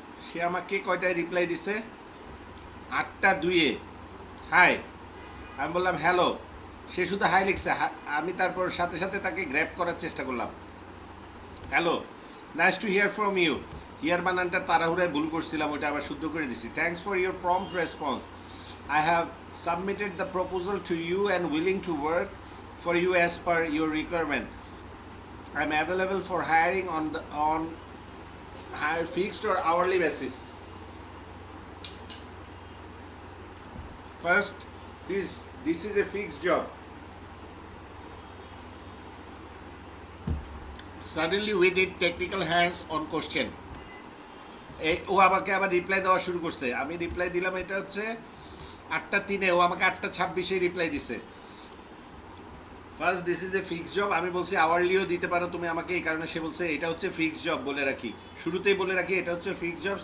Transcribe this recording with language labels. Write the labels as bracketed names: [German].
[Bangla] সে আমাকে কয়টায় রিপ্লাই দিছে, 8:02-এ হাই। আমি বললাম হ্যালো, সে শুধু হাই লিখছে। আমি তারপর সাথে সাথে তাকে গ্র্যাব করার চেষ্টা করলাম। [English] hello, nice to hear from you, [Bangla] here বানানটা তাড়াহুড়ায় ভুল করছিলাম, ওটা আবার শুদ্ধ করে দিছি। [English] Thanks for your prompt response, I have submitted the proposal to you and willing to work for you as per your requirement. I am available for hiring on hire fixed or hourly basis. First, this is a fixed job. Suddenly we did technical hands on question. [Bangla] ও আমাকে আবার reply দেওয়া শুরু করছে, আমি reply দিলাম এটা হচ্ছে 8:03, ও আমাকে 8:26 রিপ্লাই দিছে। [English] first this is a fixed job, [Bangla] আমি বলছি আওয়ারলিও দিতে পারো তুমি আমাকে, এই কারণে সে বলছে এটা হচ্ছে ফিক্সড জব, বলে রাখি শুরুতেই বলে রাখি এটা হচ্ছে ফিক্সড জব।